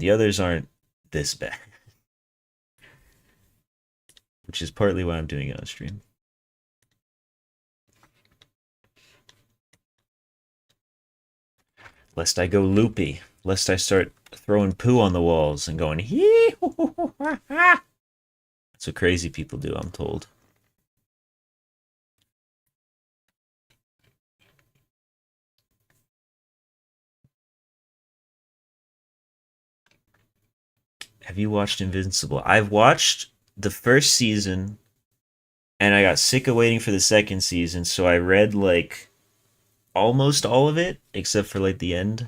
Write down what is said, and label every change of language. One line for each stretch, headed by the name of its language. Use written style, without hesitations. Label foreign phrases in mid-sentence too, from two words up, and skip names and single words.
English: The others aren't this bad. Which is partly why I'm doing it on stream. Lest I go loopy. Lest I start throwing poo on the walls and going hee hoo hoo hoo ha ha. That's what crazy people do, I'm told. Have you watched Invincible? I've watched the first season, and I got sick of waiting for the second season, so I read like almost all of it, except for like the end.